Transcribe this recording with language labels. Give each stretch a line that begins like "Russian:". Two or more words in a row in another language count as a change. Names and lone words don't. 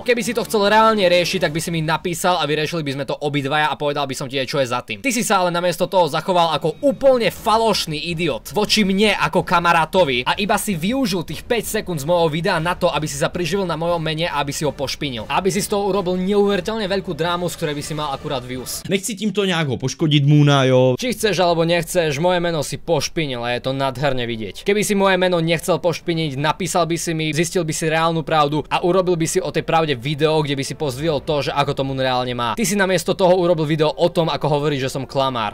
Slovak: Keby si to chcel reálne riešiť, tak by si mi napísal a vyriešili by sme to obidvaja a povedal by som ti aj, čo je za tým. Ty si sa ale namiesto toho zachoval ako úplne falošný idiot voči mne ako kamarátovi a iba si využil tých 5 sekúnd z môjho videa na to, aby si sa priživil na mojom mene a aby si ho pošpinil. Aby si z toho urobil neuveriteľne veľkú drámu, z ktorej by si mal akurát views.
Czech: Nechci tímto nějak ho poškodit Moona, jo.
Slovak: Či chceš alebo nechceš, moje meno si pošpinil a je to nádherne vidieť. Keby si moje meno nechcel pošpiniť, napísal by si mi, zistil by si reálnu pravdu a urobil by si o tej pravde video, kde by si pozdvihol to, že ako to Moon reálne má. Ty si namiesto toho urobil video o tom, ako hovorí, že som klamár.